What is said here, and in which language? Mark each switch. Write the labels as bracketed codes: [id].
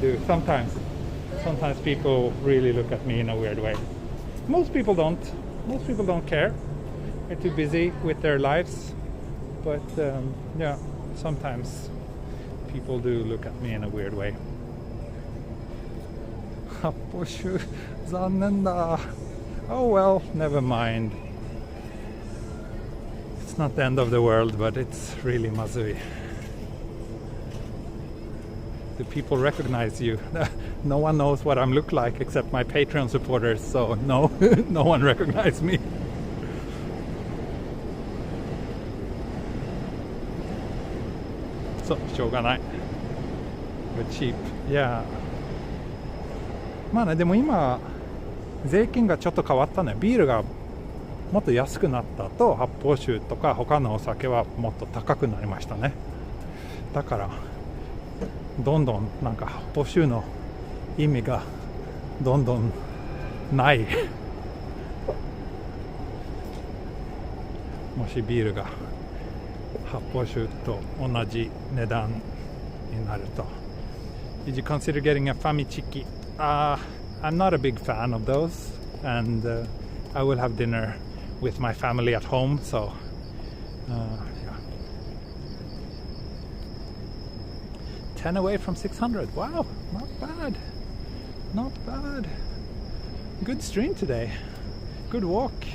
[en] Sometimes people really look at me in a weird way. Most people don't. Most people don't care. They're too busy with their lives. But yeah, sometimes people do look at me in a weird way. [ja] Happoshu, 残念だ. [en] Oh well, never mind. It's not the end of the world, but it's really mazui. Do people recognize you? No one knows what I look like except my Patreon supporters, so no, no one recognizes me. So, [ja] しょうがない. [en] But cheap. Yeah. [ja] まあね、でも今税金がちょっと変わったね。ビールがもっと安くなったと、発泡酒とか他のお酒はもっと高くなりましたね。だからどんどんなんか発泡酒の意味がどんどんない。もしビールが発泡酒と同じ値段になると。 [en] Did you consider getting a famichiki? I'm not a big fan of those, and I will have dinner with my family at home, so yeah. 10 away from 600. Wow, not bad. Not bad. Good stream today. Good walk.